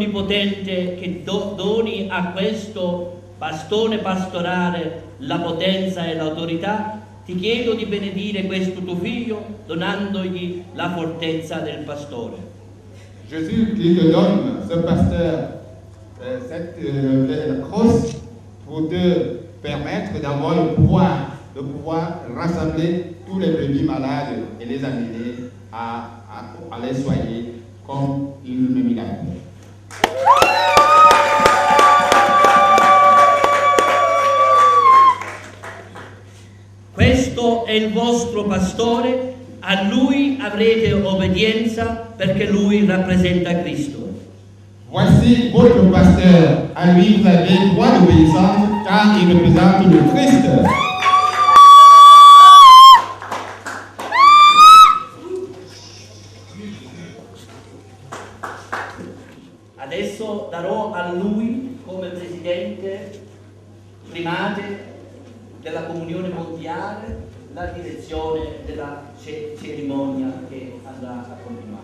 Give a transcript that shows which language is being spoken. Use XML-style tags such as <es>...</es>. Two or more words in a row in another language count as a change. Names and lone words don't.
<it>Onnipotente che doni a questo bastone pastorale la potenza e l'autorità, ti chiedo di benedire questo tuo figlio donandogli la fortezza del pastore.</it> <fr>Jésus qui te donne, ce pasteur, cette crosse pour te permettre d'avoir le pouvoir de pouvoir rassembler tous les brebis malades et les amener à les soigner comme il l'a fait.</fr> <it>Questo è il vostro pastore, a lui avrete obbedienza perché lui rappresenta Cristo.</it> <fr>Voici votre pasteur, à lui vous avez droit d'obéissance car il représente le Christ.</fr> <it>Adesso darò a lui, come presidente primate della comunione mondiale, la direzione della cerimonia che andrà a continuare.</it>